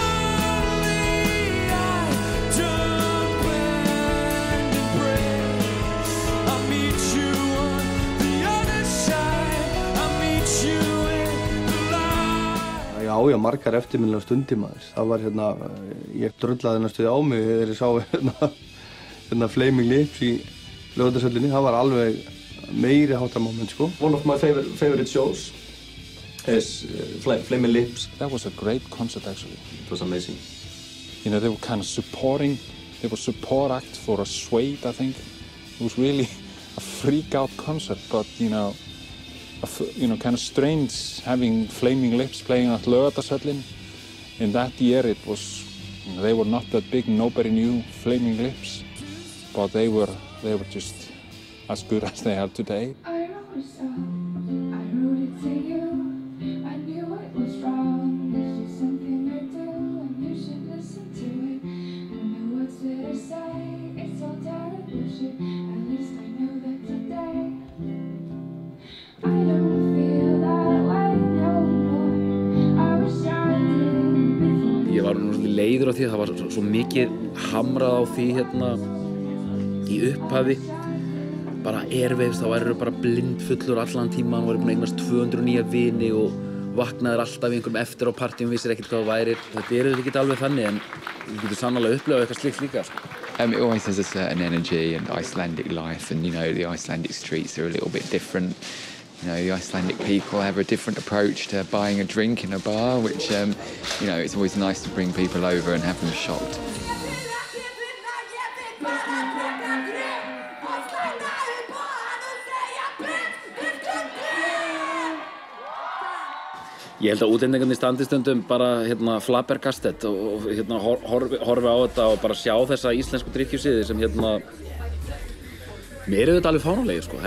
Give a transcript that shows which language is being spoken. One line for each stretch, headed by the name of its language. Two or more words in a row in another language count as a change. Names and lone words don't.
Icelandic: Já, margar eftirminnilegar stundir maður. Það var ég drullaði næstuði á mig þegar ég sá Flaming Lips í Laugardalshöllinni. Það var alveg meiri háttar moment sko.
English: One of my favorite shows is Flaming Lips. That was a great concert actually. It was amazing. You know, they were kind of supporting, they were support act for a Suede, I think. It was really a freak out concert, but you know, kind of strange having Flaming Lips playing at Laugardalshöllin. In that year it was, they were not that big, nobody knew Flaming Lips, but they were just as good as they are today.
Icelandic: Ég var leiður á því að það var svo mikið hamrað á því í upphafi. Bara Airwaves, þá værirðu bara blindfullur allan tíman, væri búin að eignast 200 nýja vini og vaknaðir alltaf í einhverjum eftir á partíum, vissir ekkert hvað það væri. Þetta ekki alveg þannig en þú getur sannarlega upplifað eitthvað slíkt líka.
English: It always has a certain energy and Icelandic life, and you know the Icelandic streets are a little bit different. You know, the Icelandic people have a different approach to buying a drink in a bar, which, you know, it's always nice to bring people over and have them shocked.
Icelandic: Ég held að útlendingarnir standi stundum bara flabbergasted og horfi á þetta og bara sjá þessa íslensku drykkjusiði sem mér eru þetta alveg fáránlegir sko.